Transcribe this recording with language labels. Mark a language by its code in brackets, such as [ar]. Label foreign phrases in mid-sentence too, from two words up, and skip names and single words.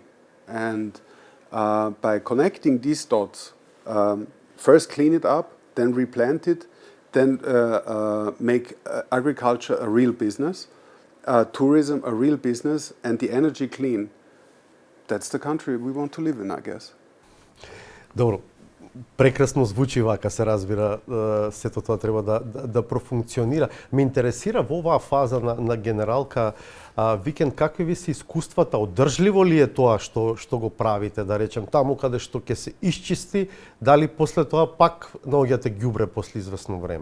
[en] And by connecting these dots, first clean it up, then replant it, then make agriculture a real business, tourism a real business, and the energy clean. That's the country we want to live in, I guess. [mk] Добро. Прекрасно звучи вака, се разбира, сето тоа треба да профункционира. Ме интересира во оваа фаза на генералка Викен, какви ви се искуствата, одржливо ли е тоа што го правите, да речем, таму каде што ќе се исчисти, дали после тоа пак наоѓате ѓубре после известно време?